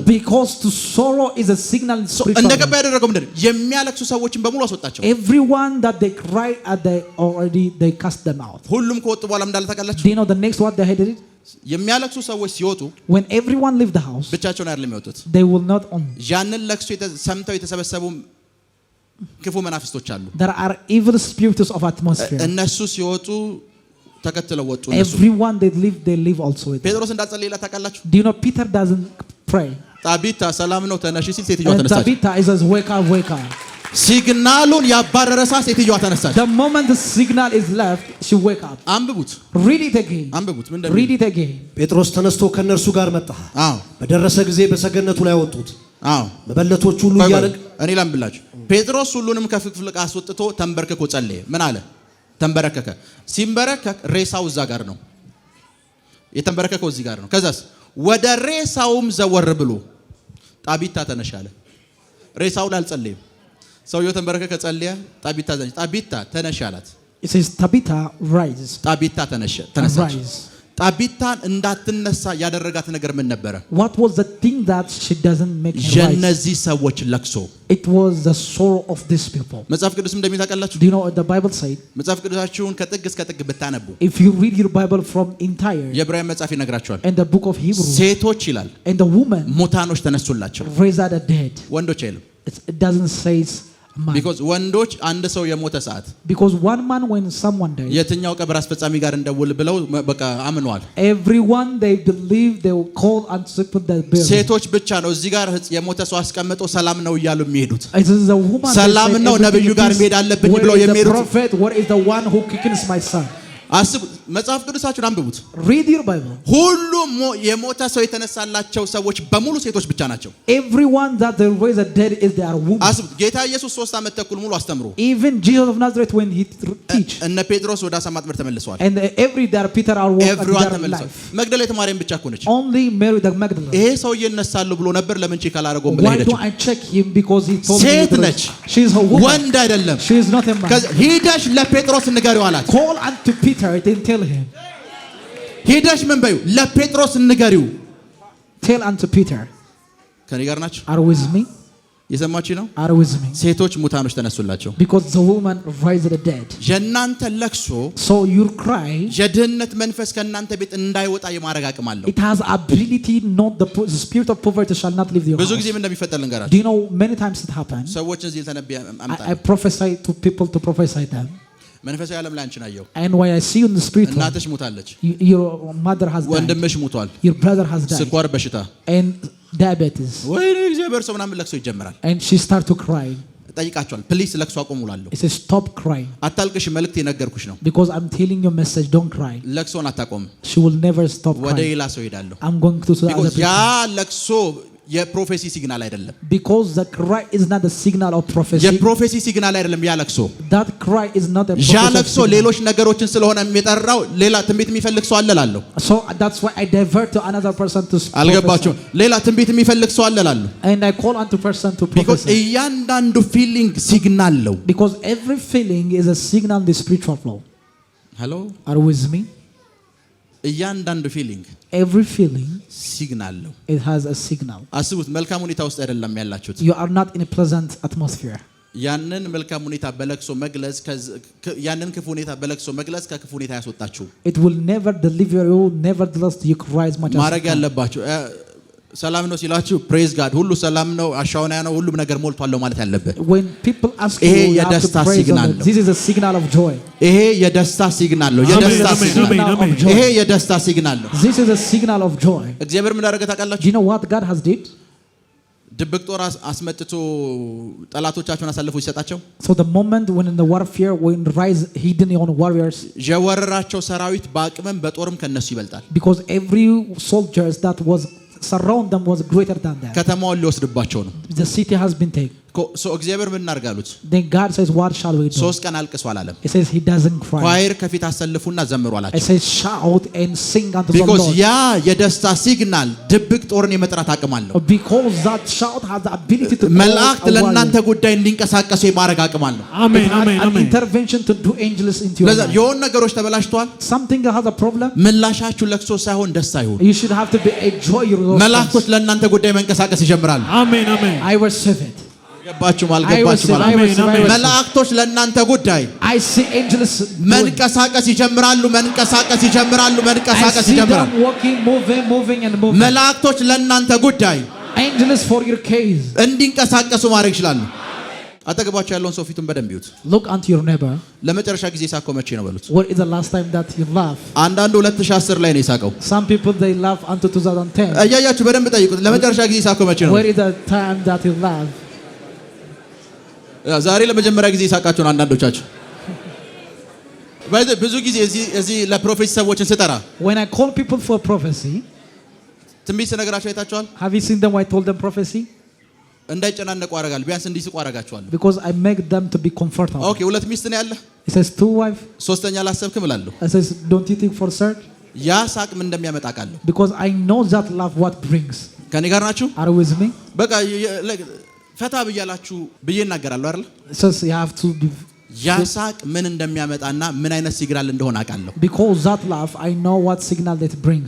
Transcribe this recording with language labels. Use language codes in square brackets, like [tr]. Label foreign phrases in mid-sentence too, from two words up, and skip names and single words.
[en] Because to sorrow is a signal. [am] እንደገባ ያደረገው ምንድን ነው? የሚያለቅሱ ሰዎችን በሙሉ አስወጣቸው። [en] Everyone that they cry at they cast them out. [am] ሁሉም ከወጡ በኋላ እንዳለ ታውቃላችሁ። [en] Do you know the next what they did? [am] የሚያለቅሱ ሰዎች ሲወጡ [en] When everyone leave the house, [am] ብቻቸውን አይደለም የሚወጡት። [en] they will not own. [am] ያንን ለቅሶ ሰምተው የተሰበሰቡ ክፉ መናፍስቶች አሉ። [en] There are evil spirits of atmosphere. [am] እነሱ ሲወጡ ተከትለው ወጡ። እነሱ [en] Everyone they live also with them. [am] ጴጥሮስ እንዳጸለየላት ታውቃላችሁ። [en] Do you know Peter doesn't pray? [am] ጣቢታ ሰላም ነው ተነሺ ሲል ሴትዮዋ [en] And [am] ተነሳች። [en] Tabitha is says wake up, wake up. [am] ሲግናሉን ያባረረሳ ሴትዮዋ ተነሳች። [en] The moment the signal is left, she wake up. [am] አንብቡት፣ [en] Read it again. [am] አንብቡት። ምን [en] Read [am] እንደሚል [en] it again. [am] ጴጥሮስ ተነስቶ ከነርሱ ጋር መጣ። አዎ፣ በደረሰ ጊዜ በሰገነቱ ላይ ወጡት። አዎ። መበለቶች ሁሉ እያለቅ እኔ ላምብላችሁ። ጴጥሮስ ሁሉንም ከፍቅፍቅ አስወጥቶ ተንበርክኮ ጸለየ። ምን አለ? ተንበረከከ። ሲንበረከክ ሬሳው እዛ ጋር ነው የተንበረከከው፣ እዚህ ጋር ነው። ከዛስ ወደ ሬሳውም ዘወር ብሎ ጣቢታ ተነሽ አለ። ሬሳው ላይ አልጸለየም። ሰውየው ተንበረከከ፣ ጸለየ። ጣቢታ ተነሽ፣ ጣቢታ ተነሽ አላት። [en] It says Tabitha rise. [am] ጣቢታ ተነሳች። [en] Rise. [am] ጣቢታን እንዳትነሳ ያደረጋት ነገር ምን ነበረ? [en] What was the thing that she doesn't make her rise? [am] የነዚህ ሰዎች ለቅሶ። [en] It was the sorrow of these people. [am] መጽሐፍ ቅዱስ እንደሚታውቃላችሁ፣ [en] Do you know what the Bible said? [am] መጽሐፍ ቅዱሳችሁን ከጥግ እስከ ጥግ ብታነቡ [en] If you read your Bible from entire [am] የዕብራውያን መጽሐፍ ይነግራችኋል። [en] and the book of Hebrews, [am] ሴቶች ይላል [en] and the woman [am] ሙታኖች ተነሱላቸው፣ [en] raised the dead. [am] ወንዶች አይልም። [en] It doesn't say man. [am] ቢኮዝ ወንዶች አንድ ሰው የሞተ ሰዓት [en] Because one man when someone died, [am] የትኛው ቀብር አስፈጻሚ ጋር እንደውል ብለው በቃ አምነዋል። [en] everyone they believe they will call and put the burial. [am] ሴቶች ብቻ ነው እዚህ ጋር የሞተ ሰው አስቀምጦ ሰላም ነው እያሉ የሚሄዱት። [en] It is the woman. [am] ሰላም ነው ነብዩ ጋር መሄድ አለብኝ ብለው የሚሄዱት። [en] The prophet, where is the one who quickens my son? [am] አስቡ፣ መጽሐፍ ቅዱሳችሁን አንብቡት። [en] Read your Bible. [am] ሁሉም የሞተ ሰው የተነሳላቸው ሰዎች በሙሉ ሴቶች ብቻ ናቸው። [en] Everyone that they raise a dead is their woman. [am] አስቡ፣ ጌታ ኢየሱስ 3 ዓመት ተኩል ሙሉ አስተምሮ [en] Even Jesus of Nazareth when he teach, [am] እነ ጴጥሮስ ወደ አሳ ማጥመድ ተመልሰዋል። [en] and every there Peter are walking ኤቭሪዋን their [am] ተመልሰዋል። [en] life. [am] መግደላዊት ማርያም ብቻ እኮ ነች። [en] Only Mary the Magdalene. [am] ይሄ ሰው ይነሳሉ ብሎ ነበር፣ ለምን ቼክ አላደረገውም ብላ [en] Why [am] ሄደች። [en] don't I check him? Because he told me. [am] ሴት ነች፣ [en] She is a woman. [am] ወንድ አይደለም። [en] She is not a man. [am] ሂደሽ ለጴጥሮስ ንገሪው አላት። [en] Call unto Peter and tell him. [am] ሂደሽ ምን በዩ ለጴጥሮስ ንገሪው። [en] Tell unto Peter. [am] ከኔ ጋር ናችሁ? [en] Are with me? [am] የሰማችሁ ነው? [en] Are with me? [am] ሴቶች ሙታኖች ተነሱላቸው። [en] Because the woman raised the dead. [am] የእናንተ ለቅሶ [en] So your cry, [am] የድህነት መንፈስ ከእናንተ ቤት እንዳይወጣ የማድረግ አቅም አለው። [en] it has ability, not the spirit of poverty shall not leave your [am] ብዙ [en] house. [am] ጊዜ ምን እንደሚፈጠር [en] Do [am] ልንገራችሁ። [en] you know many times it happens? [am] ሰዎችን እዚህ ተነብያ [en] I [am] አምጣ [en] prophesy to people to prophesy them. [am] መንፈሳዊ ዓለም ላይ አንቺን አየሁ። [en] And when I see you in the spirit, [am] እናትሽ ሙታለች፣ [en] your mother has died, [am] ወንድምሽ ሙቷል፣ [en] your brother has died, [am] ስኳር በሽታ [en] and diabetes, [am] ወይኔ እግዚአብሔር ሰው ምናምን ለቅሶ ይጀምራል። [en] and she start to cry. [am] ጠይቃቸዋል። ፕሊስ ለቅሶ አቁሙ እላለሁ። [en] He says stop crying. [am] አታልቅሽ መልእክት የነገርኩሽ ነው። [en] Because I'm telling you a message, don't cry. [am] ለቅሶን አታቆም። [en] She will never stop [am] ወደ [en] crying. [am] ሌላ ሰው ሄዳለሁ። [en] I'm going to other because ያ people. [am] ለቅሶ የፕሮፌሲ ሲግናል አይደለም። [en] Because the cry is not a signal of prophecy. [am] የፕሮፌሲ ሲግናል አይደለም ያ ለቅሶ። [en] That cry is not a [am] ያ [en] prophecy. [am] ለቅሶ ሌሎች ነገሮችን ስለሆነ የሚጠራው ሌላ ትንቢት የሚፈልግ ሰው አለ እላለሁ። [en] So that's why I divert to another person to prophesy. [am] አልገባችሁም? ሌላ ትንቢት የሚፈልግ ሰው አለ እላለሁ። [en] And I call on to person to because prophesy. [am] እያንዳንዱ [en] feeling signal [am] ነው። [en] Because every feeling is a signal in the spiritual flow. hello Are you with me? [am] እያንዳንዱ ፊሊንግ [en] Every feeling [am] ሲግናል ነው። [en] it has a signal. [am] አስቡት፣ መልካም ሁኔታ ውስጥ አይደለም ያላችሁት። [en] You are not in a pleasant atmosphere. [am] ያንን መልካም ሁኔታ በለቅሶ መግለጽ ያንን ክፉ ሁኔታ በለቅሶ መግለጽ ከክፉ ሁኔታ ያስወጣችሁ። [en] It will never deliver you, nevertheless you cry as much as [am] ማድረግ ያለባችሁ ሰላም ነው ሲላችሁ [en] praise God [am] ሁሉ ሰላም ነው አሻውና ነው ሁሉም ነገር ሞልቷል ማለት ያለበት። [en] When people ask you, you have to praise God. This is a signal of joy. [am] ይሄ የደስታ ሲግናል ነው። የደስታ ሲግናል ነው። ይሄ የደስታ ሲግናል ነው። [en] This is a signal of joy. [am] እግዚአብሔር ምን አደረገ ታውቃላችሁ? [en] Do you know what God has did? [am] ድብቅ ጦር አስመጥቶ ጠላቶቻቸውን አሳልፎ ይሰጣቸው። [en] So the moment when in the warfare, when rise hidden on warriors, [am] የወረራቸው ሰራዊት በአቅምም በጦርም ከነሱ ይበልጣል። [en] because every soldiers that was surround them was greater than that. [am] ከተማውን ሊወስድባቸው ነው። [en] The city has been taken. [am] so እግዚአብሔር ምን እናርጋሉት? [en] Then God says, what shall we do? [am] 3 ቀን አልቅሱ አላለም። [en] He says he doesn't cry. [am] ኳየር ከፊት አሰልፉና ዘምሩ [en] He [am] አላቸው። [en] says shout and sing unto the because Lord. [am] ያ የደስታ ሲግናል ድብቅ ጦርን የመጥራት አቅም አለው። [en] Because that shout has the ability to [am] መላእክት ለእናንተ ጉዳይ እንዲንቀሳቀሱ የማድረግ አቅም አለው። [en] Amen, amen, amen. Intervention to do angels into your life. [am] የሆኑ ነገሮች ተበላሽተዋል። [en] Something that has a problem. [am] ምላሻችሁ ለቅሶ ሳይሆን ደስታ ይሁን። [en] You should have to be a joy. [am] መላእክቶች ለእናንተ ጉዳይ መንቀሳቀስ ይጀምራሉ። አሜን አሜን። [en] I receive it. [am] ገባችሁም አልገባችሁም? መላእክቶች ለእናንተ ጉዳይ [en] I see angels [am] መንቀሳቀስ ይጀምራሉ። መንቀሳቀስ ይጀምራሉ። መንቀሳቀስ [en] I see [am] ይጀምራሉ። [en] them walking, moving and moving. [am] መላእክቶች ለእናንተ ጉዳይ [en] Angels for your case. [am] እንዲንቀሳቀሱ ማድረግ ይችላሉ። አጠገባችሁ ያለውን ሰው ፊቱን በደንብ ይዩት። [en] Look unto your neighbor. [am] ለመጨረሻ ጊዜ ሳቀው መቼ ነው በሉት። [en] What is the last time that you laugh? [am] አንዳንዱ 2010 ላይ ነው የሳቀው። [en] Some people they laugh unto 2010. [am] እያያችሁ በደንብ ጠይቁት። ለመጨረሻ ጊዜ ሳቀው መቼ ነው? [en] What is the time that you laugh? [am] ዛሬ ለመጀመሪያ ጊዜ ሳቃችሁ ነው አንዳንዶቻችሁ። ብዙ ጊዜ እዚህ ለፕሮፌሲ ሰዎችን ስጠራ [en] When I call people for prophecy, [am] ትንቢት ስነግራቸው አይታችኋል። [en] have you seen them when I told them prophecy? [am] እንዳይጨናነቁ አደርጋለሁ። ቢያንስ እንዲስቁ አደርጋቸዋለሁ። [en] Because I make them to be comfortable. [am] ኦኬ፣ 2 ሚስት ነው ያለ። [en] He says 2 wives. [am] ሶስተኛ አላሰብክም እላለሁ። [en] I says don't you think for search? [am] ያ ሳቅ ምን እንደሚያመጣ ቃለሁ። [en] Because I know that love what brings. [am] ከኔ ጋር ናችሁ? [en] Are you with me? [am] በቃ ፈታ ብያላችሁ ብዬ እናገራለሁ አይደል? [en] It says you have to be. [am] ያ ሳቅ ምን እንደሚያመጣና ምን አይነት ሲግናል እንደሆነ አውቃለሁ። [en] Because that laugh, I know what signal that brings.